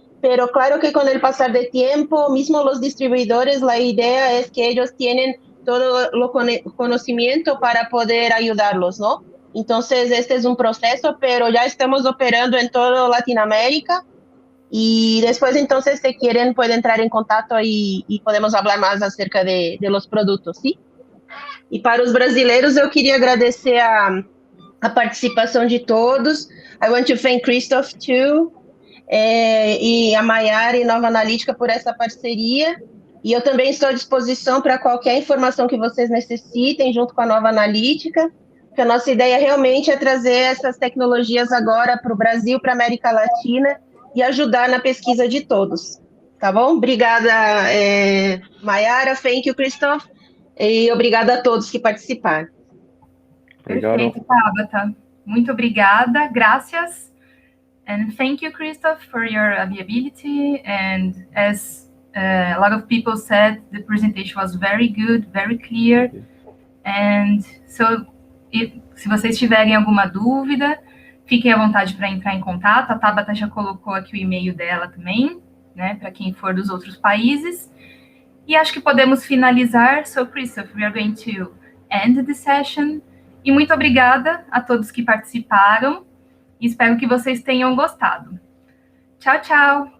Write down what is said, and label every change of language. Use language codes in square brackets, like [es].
[es] Pero claro que con el pasar del tiempo, mismo los distribuidores, la idea es que ellos tienen todo lo conocimiento para poder ayudarlos, ¿no? Entonces, este es un proceso, pero ya estamos operando en toda Latinoamérica y después, entonces, si quieren, pueden entrar en contacto y podemos hablar más acerca de los productos, ¿sí? [pt] E para os brasileiros, eu queria agradecer a participação de todos. [en] I want to thank Christoph, too, [pt] e a Maiara e Nova Analítica por essa parceria. E eu também estou à disposição para qualquer informação que vocês necessitem, junto com a Nova Analítica, que a nossa ideia realmente é trazer essas tecnologias agora para o Brasil, para a América Latina, e ajudar na pesquisa de todos. Tá bom? Obrigada, Maiara, [en] thank you, [pt] Christoph, e obrigada a todos que participaram. Perfeito, Tabata. Muito obrigada, graças. [en] And thank you, Christoph, for your availability. And as a lot of people said, the presentation was very good, very clear. And so, [pt] se vocês tiverem alguma dúvida, fiquem à vontade para entrar em contato. A Tabata já colocou aqui o e-mail dela também, né, para quem for dos outros países. E acho que podemos finalizar. [en] So, Christoph, we are going to end the session. [pt] E muito obrigada a todos que participaram. Espero que vocês tenham gostado. Tchau, tchau.